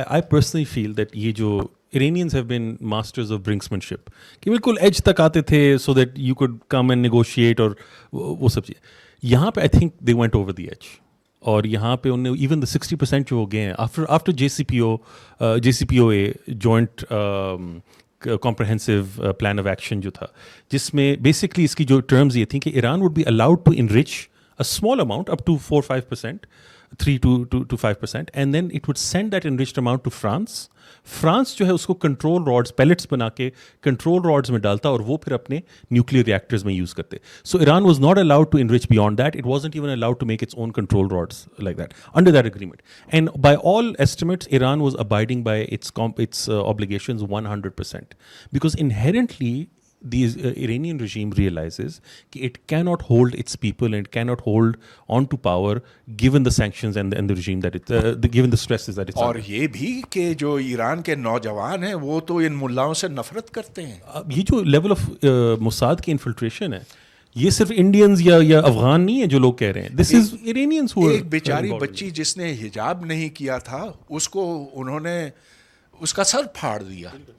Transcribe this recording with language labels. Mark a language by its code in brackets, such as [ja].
[en] I personally feel that [ur] یہ جو [en] Iranians have been masters of brinksmanship. [ur] کہ بالکل ایج تک آتے تھے [en] so that you could come and negotiate [ur] اور وہ سب چیزیں. یہاں پہ [en] I think they went over the edge. [ur] اور یہاں پہ انہوں نے [en] even the 60% [ur] جو ہو گئے ہیں [en] after JCPOA joint comprehensive plan of action [ur] جو تھا, جس میں [en] basically اس کی جو terms [ur] یہ تھیں کہ [en] Iran would be allowed to enrich a small amount up to 4-5%, 3-5%, and then it would send that enriched amount to France. [ur] France جو ہے اس کو کنٹرول راڈس پیلٹس بنا کے کنٹرول راڈس میں ڈالتا اور وہ پھر اپنے نیوکلیئر ریئیکٹرز میں یوز کرتے. [en] So Iran was not allowed to enrich beyond that. It wasn't even allowed to make its own control rods like that under that agreement. And by all estimates Iran was abiding by its obligations 100%, because inherently the Iranian regime realizes that it cannot hold its people and it cannot hold on to power given the sanctions and the regime that given the stresses that it's [ur] اور یہ بھی کہ جو ایران کے نوجوان ہیں وہ تو ان ملاؤں سے نفرت کرتے ہیں. یہ جو لیول آف موساد کی انفلٹریشن ہے یہ صرف انڈینز یا افغان نہیں ہے جو لوگ کہہ رہے ہیں. [en] This is Iranians. [ur] ایک بیچاری بچی جس نے حجاب نہیں کیا تھا اس کو انہوں نے اس کا سر پھاڑ دیا.